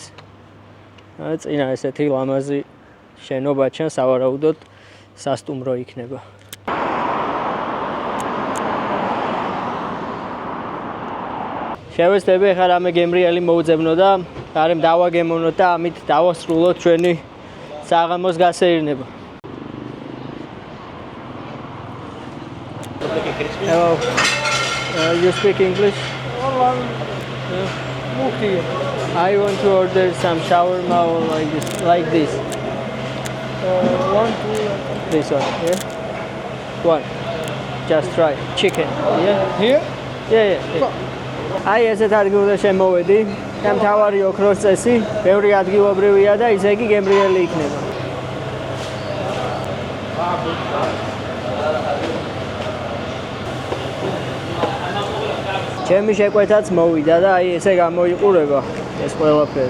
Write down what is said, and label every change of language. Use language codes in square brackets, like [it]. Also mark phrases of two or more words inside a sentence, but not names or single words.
[ka] წინა ესეთი ლამაზი შენობა ჩანს, სავარაუდოდ სასტუმრო იქნება. შევეცდები ახლა რამე გემრიელი მოუძებნო და გარემ დავაგემოვნოთ და ამით დავასრულოთ ჩვენი საღამოს გასეირნება. [en] Hello. You speak English? I want to order some shawarma or like this. One, two. This one, yeah? One. Just try. Chicken, yeah? Here? Yeah. [ka] Აი ესეთ ადგილზე შემოვედი. და მთავარი ოქროს წესი, ბევრი ადგილობრივია და ისე იგი გემრიელი იქნება. ჩემი შეკვეთაც მოვიდა და აი ესე გამოიყურება ეს ყველაფერი.